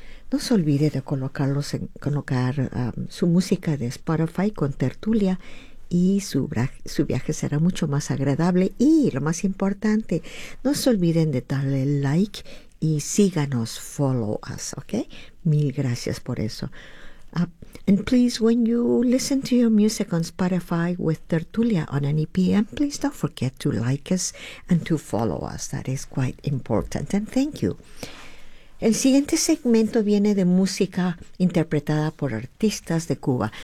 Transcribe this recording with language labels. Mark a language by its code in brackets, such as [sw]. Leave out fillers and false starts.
[es] No se olvide de colocar su música de Spotify con Tertulia y su viaje será mucho más agradable. Y lo más importante, no se olviden de darle like y síganos, [en] follow us, [es] ¿ok? Mil gracias por eso. [en] And please, when you listen to your music on Spotify with Tertulia on any PM, please don't forget to like us and to follow us. That is quite important. And thank you. [es] El siguiente segmento viene de música interpretada por artistas de Cuba.